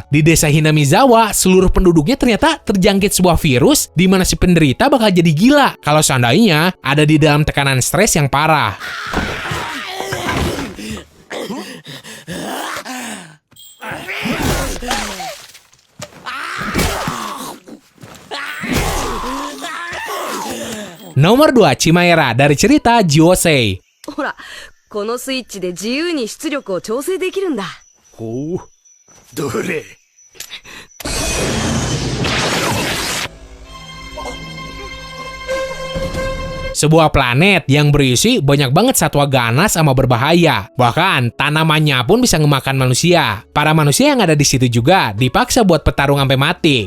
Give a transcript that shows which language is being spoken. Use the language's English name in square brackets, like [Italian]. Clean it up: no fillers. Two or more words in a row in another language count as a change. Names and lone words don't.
[Indonesian] Di desa Hinamizawa, seluruh penduduknya ternyata terjangkit sebuah virus di mana si penderita bakal jadi gila kalau seandainya ada di dalam tekanan stres yang parah. Nomor 2, Chimera dari cerita Jiosei. [Japanese] ほら、このスイッチで自由に出力を調整できるんだ。ほう、どれ。 [Indonesian] Sebuah planet yang berisi banyak banget satwa ganas sama berbahaya. Bahkan tanamannya pun bisa ngemakan manusia. Para manusia yang ada di situ juga dipaksa buat petarung sampai mati.